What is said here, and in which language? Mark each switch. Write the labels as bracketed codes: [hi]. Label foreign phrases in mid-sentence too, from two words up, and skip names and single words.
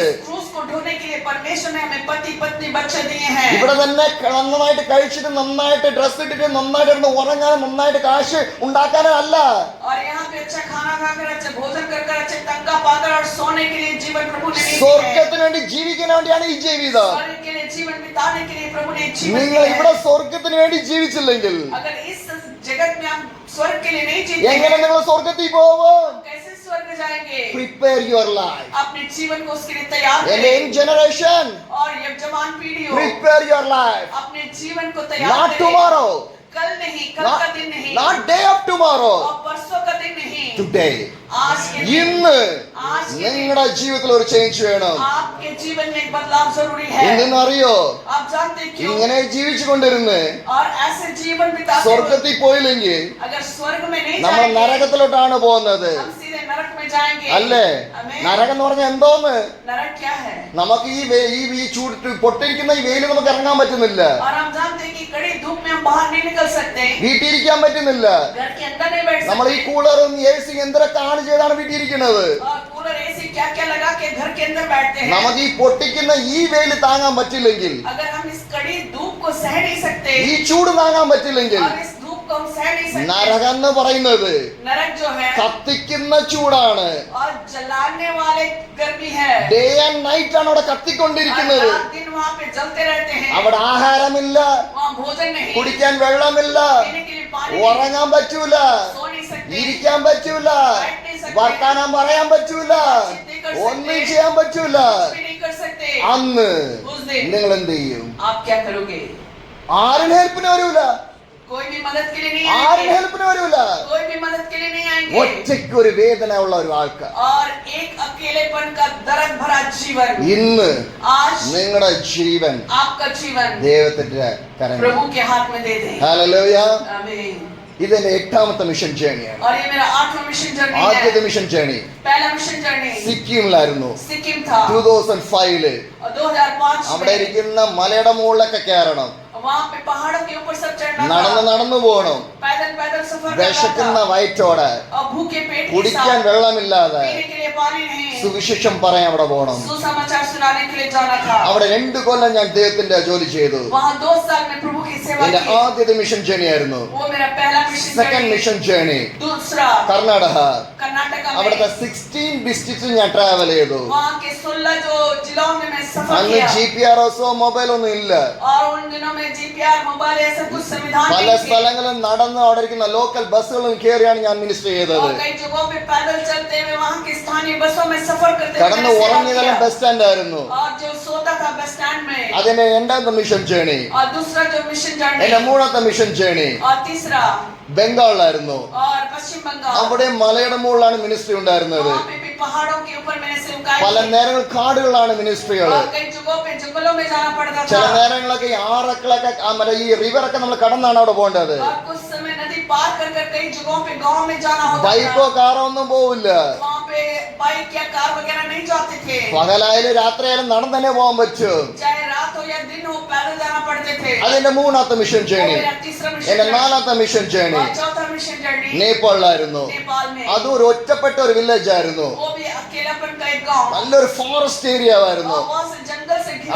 [hi] क्रूस को ढोने के लिए परमेश्वर ने हमें पति पत्नी बच्चे दिए हैं। [ml] ഇവിടെ തന്നെ നന്നായിട്ട് കഴിച്ചിട്ട് നന്നായിട്ട് ഡ്രസ് ഇട്ടിട്ട് നന്നായിട്ട് ഇരുന്ന് ഉറങ്ങാനും നന്നായിട്ട് കാശ് ഉണ്ടാക്കാനും അല്ല. [hi] और यहाँ पे अच्छा खाना खाकर अच्छे भोजन कर अच्छे तंगा पाकर और सोने के लिए जीवन प्रभु ने नहीं दिया है। [ml] സ്വർഗത്തിന് വേണ്ടി ജീവിക്കാൻ വേണ്ടിയാണ് ഈ ജീവിതം. [hi] स्वर्ग के लिए जीवन बिताने के लिए प्रभु ने एक जीवन [ml] നിങ്ങൾ [hi] दिया [ml] ഇവിടെ [hi] है। [ml] സ്വർഗത്തിന് വേണ്ടി ജീവിച്ചില്ലെങ്കിൽ [hi] अगर इस जगत में हम स्वर्ग के लिए नहीं जीते [ml] എങ്ങനെ [hi] हैं, [ml] നിങ്ങൾ സ്വർഗത്തിൽ പോവും? [hi] कैसे स्वर्ग जाएंगे? [en] prepare your life. [hi] अपने जीवन को उसके लिए तैयार [ml] എന്റെ [hi] करें। [en] young generation, [hi] और ये जवान पीढ़ी हो, [en] prepare your life. [hi] अपने जीवन को तैयार [en] Not [hi] करें। [en] tomorrow, [hi] कल नहीं, कल [en] not, [hi] का दिन नहीं, [en] not day of tomorrow, [hi] और परसों का दिन नहीं, [en] today. [hi] आज के दिन, [ml] ഇന്ന് [hi] आज के दिन [ml] നിങ്ങളുടെ ജീവിതത്തിൽ ഒരു ചേഞ്ച് വേണം. [hi] आपके जीवन में एक बदलाव जरूरी है। [ml] എന്തെന്നറിയോ? [hi] आप जानते हैं क्यों? [ml] ഇങ്ങനെ ജീവിച്ചു കൊണ്ടിരുന്ന് [hi] और ऐसे जीवन बिताते हुए [ml] സ്വർഗത്തിൽ പോയില്ലെങ്കിൽ [hi] अगर स्वर्ग में नहीं [ml] നമ്മൾ [hi] जाएंगे, [ml] നരകത്തിലോട്ടാണ് പോകുന്നത്. [hi] हम सीधे नरक में जाएंगे। [ml] അല്ലേ? [hi] आमीन। [ml] നരകം എന്ന് പറഞ്ഞാൽ എന്തോന്ന്? [hi] नरक क्या है? [ml] നമുക്ക് ഈ ചൂട് പൊട്ടിരിക്കുന്ന ഈ വെയിൽ നമുക്ക് ഇറങ്ങാൻ പറ്റുന്നില്ല, [hi] और हम जानते हैं कि कड़ी धूप में हम बाहर नहीं निकल सकते, [ml] വീട്ടിലിരിക്കാൻ പറ്റുന്നില്ല. [hi] घर के अंदर नहीं बैठ [ml] നമ്മൾ ഈ [hi] सकते, [ml] കൂളറും എസി എന്തൊക്കെ ആണ് ചെയ്താണ് വീട്ടിലിരിക്കുന്നത്. [hi] और [en] cooler AC [hi] क्या क्या लगा के घर के अंदर बैठते हैं। [ml] നമുക്ക് ഈ പൊട്ടിക്കുന്ന ഈ വെയിൽ താങ്ങാൻ പറ്റില്ലെങ്കിൽ, [hi] अगर हम इस कड़ी धूप को सह नहीं सकते, [ml] ഈ ചൂട് താങ്ങാൻ പറ്റില്ലെങ്കിൽ, [hi] और इस धूप को हम सह नहीं सकते, [ml] നരകം എന്ന് പറയുന്നത് [hi] नरक जो है [ml] കത്തിക്കുന്ന ചൂടാണ്. [hi] और जलाने वाले गर्मी है, [en] day and night [ml] ആണ് അവിടെ കത്തിക്കൊണ്ടിരിക്കുന്നത്. [hi] और रात दिन वहाँ पे जलते रहते हैं, [ml] അവിടെ ആഹാരമില്ല, [hi] वहाँ भोजन नहीं, [ml] കുടിക്കാൻ വെള്ളമില്ല, [hi] पीने के लिए पानी नहीं, [ml] ഉറങ്ങാൻ പറ്റൂല, [hi] सो नहीं सकते, [ml] ഇരിക്കാൻ പറ്റൂല, വർത്താനം പറയാൻ പറ്റൂല, ഒന്നും ചെയ്യാൻ പറ്റൂല. [hi] कुछ भी नहीं कर सकते। [ml] അന്ന് [hi] उस दिन [ml] നിങ്ങൾ എന്ത് ചെയ്യും? [hi] आप क्या करोगे? [ml] ആരും ഹെൽപ്പിന് വരൂല, [hi] कोई भी मदद के लिए नहीं [ml] ആരും [hi] आएंगे, [ml] ഹെൽപ്പിന് വരൂല. [hi] कोई भी मदद के लिए नहीं आएंगे, [ml] ഒറ്റയ്ക്ക് ഒരു വേദന ഉള്ള ഒരു ആൾക്കാർ. [hi] और एक अकेलेपन का दर्द भरा जीवन। [ml] ഇന്ന് [hi] आज [ml] നിങ്ങളുടെ ജീവൻ [hi] आपका जीवन [ml] ദൈവത്തിന്റെ കരങ്ങളിൽ. [hi] प्रभु के हाथ में दे दे। [ml] ഹല്ലേലൂയ. [hi] आमीन। [ml] ഇതെന്റെ 8ാമത്തെ മിഷൻ ജേണിയാണ്. [hi] और ये मेरा 8वां [en] mission journey [ml] ആദ്യത്തെ [hi] है। [en] mission journey [hi] पहला [en] mission journey [ml] സിക്കിമിലായിരുന്നു. [hi] सिक्किम था [ml] 2005 [hi] और 2005 [ml] അവിടെ [hi] में [ml] ഇരിക്കുന്ന മലയുടെ മുകളിലൊക്കെ കയറണം, [hi] वहाँ पे पहाड़ों के ऊपर सब चढ़ना [ml] നടന്നു [hi] था, [ml] നടന്നു പോകണം, [hi] पैदल पैदल सफर करना [ml] വിശക്കുന്ന [hi] था, [ml] വയറ്റോടെ, [hi] और भूखे पेट के [ml] കുടിക്കാൻ [hi] साथ, [ml] വെള്ളമില്ലാതെ, [hi] पीने के लिए वाणी नहीं, [ml] സുവിശേഷം പറയാൻ അവിടെ പോകണം. [hi] सुसमाचार सुनाने के लिए जाना था. [ml] അവിടെ 2 കൊല്ലം ഞാൻ ദൈവത്തിന്റെ ജോലി ചെയ്തു. [hi] वहाँ 2 साल में प्रभु की सेवा [ml] എന്റെ [hi] की. [ml] ആദ്യത്തെ [en] mission journey [ml] ആയിരുന്നു. [hi] वो मेरा पहला मिशन [ml] സെക്കൻഡ് [hi] जर्नी. [en] mission journey [hi] दूसरा [ml] കർണാടക. [hi] कर्नाटक [ml] അവിടുത്തെ [hi] में. [ml] 16 ഡിസ്ട്രിക്ട്സ് ഞാൻ ട്രാവൽ ചെയ്തു. [hi] वहाँ के 16 जो जिलों में मैं सफर [ml] അന്ന് [hi] किया. [ml] GPS മൊബൈൽ ഒന്നും ഇല്ല. [hi] और उन दिनों में GPR मोबाइल ऐसा कुछ संविधान [ml] പല [hi] नहीं थे. [ml] സ്ഥലങ്ങളും നടന്ന് അവിടെ ഇരിക്കുന്ന ലോക്കൽ ബസ്സുകളും കയറിയാണ് ഞാൻ മിനിസ്റ്റർ ചെയ്തത്. [hi] और कई जगहों पे पैदल चलते हुए वहाँ की स्थानीय बसों में सफर करते हुए [ml] കടന്ന് [hi] मैंने सेवा [ml] ഉറങ്ങിയതെല്ലാം [hi] किया. [en] bus stand [ml] ആയിരുന്നു. [hi] और जो सोता था [en] bus stand [hi] में. [ml] അതിന്റെ രണ്ടാമത്തെ [en] mission journey. [hi] और दूसरा जो [en] mission journey. [ml] എന്റെ മൂന്നാമത്തെ [en] mission journey [hi] और तीसरा [ml] ബംഗാളിലായിരുന്നു. [hi] और पश्चिम बंगाल. [ml] അവിടെ മലയുടെ മുകളിലാണ് മിനിസ്ട്രി ഉണ്ടായിരുന്നത്. [hi] वहाँ पे भी पहाड़ों के ऊपर मैंने सेवकाई [ml] പല [hi] की. [ml] നേരങ്ങൾ കാടുകളാണ് മിനിസ്ട്രികൾ. [hi] और कई जगहों पे जंगलों में जाना पड़ता [ml] ചില [hi] था. [ml] നേരങ്ങളൊക്കെ ഈ ആറക്കളൊക്കെ മറ്റേ ഈ റിവറൊക്കെ നമ്മൾ കടന്നാണ് അവിടെ പോകേണ്ടത്. [hi] और कुछ समय नदी पार कर कर कई जगहों पे गांव में जाना होता [ml] ബൈക്കോ [hi] था. [ml] കാറോ ഒന്നും പോവില്ല. [hi] वहाँ पे बाइक या कार वगैरह नहीं जाते थे. [ml] പകലായാലും രാത്രിയായാലും നടന്നു തന്നെ പോകാൻ പറ്റും. [hi] चाहे रात हो या दिन हो पैदल जाना पड़ते थे. [ml] അതിന്റെ മൂന്നാമത്തെ മിഷൻ [hi] वो [ml] ജേണി. [hi] मेरा तीसरा मिशन [ml] എന്റെ [hi] जर्नी. [ml] നാലാമത്തെ [en] mission journey [hi] और चौथा [en] mission journey [ml] നേപ്പാളിലായിരുന്നു. [hi] नेपाल में. [ml] അതും ഒരു ഒറ്റപ്പെട്ട ഒരു വില്ലേജ് ആയിരുന്നു. [hi] वो भी अकेलापन का एक गांव. [ml] നല്ലൊരു [en] forest area [ml] ആയിരുന്നു. [hi] और वहाँ से जंगल से घिरा